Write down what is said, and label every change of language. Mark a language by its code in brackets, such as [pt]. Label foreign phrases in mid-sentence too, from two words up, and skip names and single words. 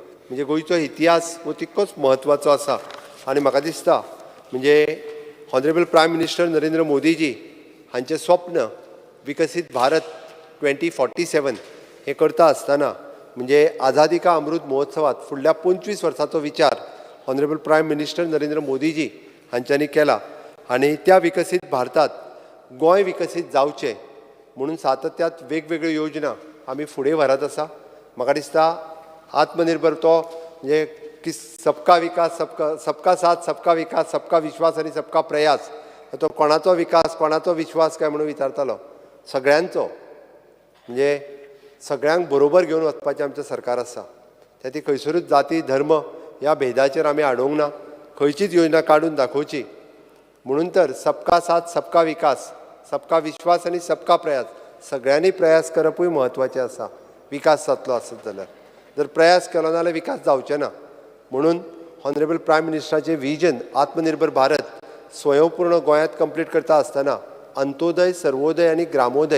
[kok] म्हणजे गोंयचो इतिहास हो तितकोच म्हत्वाचो आसा. आनी म्हाका दिसता म्हणजे [en] Honourable Prime Minister [kok] नरेंद्र मोदीजी हांचें स्वप्न विकसीत भारत 2047 हे करता आसतना म्हणजे आझादी का अमृत महोत्सवात फुडल्या 25 वर्सांचो विचार [en] Honourable Prime Minister [kok] नरेंद्र मोदीजी हांच्यांनी केला. आनी त्या विकसीत भारतात गोंय विकसीत जावचें म्हणून सातत्यात वेगवेगळ्यो योजना आमी फुडें व्हरत आसा. म्हाका दिसता आत्मनिर्भर तो म्हणजे की [hi] सबका विकास सबका साथ सबका विकास सबका विश्वास [kok] आनी [hi] सबका प्रयास [kok] तो कोणाचो विकास कोणाचो विश्वास काय म्हणून विचारतालो सगळ्यांचो. म्हणजे सगळ्यांक बरोबर घेवन वचपाचें आमचें सरकार आसा. त्या ती खंयसरूच जाती धर्म ह्या भेदाचेर आमी हाडूंक ना. खंयचीच योजना काडून दाखोवची म्हणून तर [hi] सबका साथ सबका विकास सबका विश्वास [kok] आनी [hi] सबका प्रयास [kok] सगळ्यांनी प्रयास करपूय म्हत्वाचें आसा. विकास जातलो आसत जाल्यार जर प्रयास केलो नाल्यार विकास जावचें ना. म्हणून [en] Honourable Prime [kok] मिनिस्टराचें विजन आत्मनिर्भर भारत स्वयंपूर्ण गोंयांत कंप्लीट करता आसतना अंत्योदय सर्वोदय आनी ग्रामोदय.